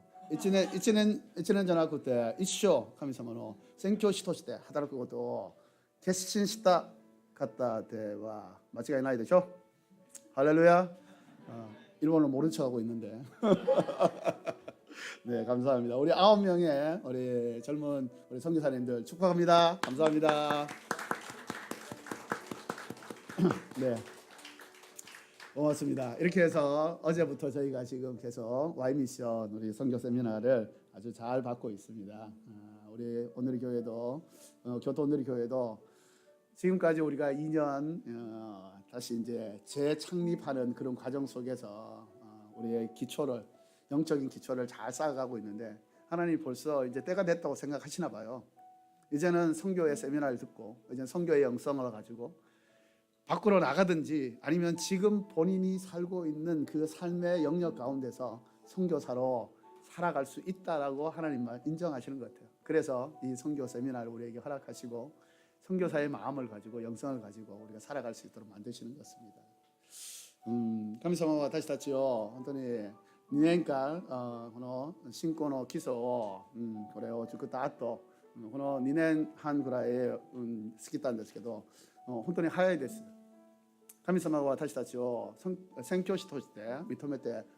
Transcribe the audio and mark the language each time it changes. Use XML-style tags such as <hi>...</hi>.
<ja>1年じゃなくて一生神様の宣教師として働くことを決心した方では間違いないでしょ?</ja> <ko>할렐루야. 일본어 모른 척하고 있는데. 네, 감사합니다. 우리 9명의 우리 젊은 우리 선교사님들 축복합니다. 감사합니다. 네, 고맙습니다. 이렇게 해서 어제부터 저희가 지금 계속 Y 미션 우리 선교 세미나를 아주 잘 받고 있습니다. 우리 오늘의 교회도 교토 오늘의 교회도 지금까지 우리가 2년 다시 이제 재창립하는 그런 과정 속에서 우리의 기초를 영적인 기초를 잘 쌓아가고 있는데 하나님 벌써 이제 때가 됐다고 생각하시나 봐요. 이제는 선교의 세미나를 듣고 이제 선교의 영성을 가지고 밖으로 나가든지 아니면 지금 본인이 살고 있는 그 삶의 영역 가운데서 선교사로 살아갈 수 있다라고 하나님만 인정하시는 것 같아요. 그래서 이 선교 세미나를 우리에게 허락하시고 선교사의 마음을 가지고 영성을 가지고 우리가 살아갈 수 있도록 만드시는 것입니다.</ko> <ja>神様は私たちを本当に2年間この信仰の基礎をこれを作った後この2年半ぐらい過ぎたんですけど本当に早いです。神様は私たちを宣教師として認めて</ja>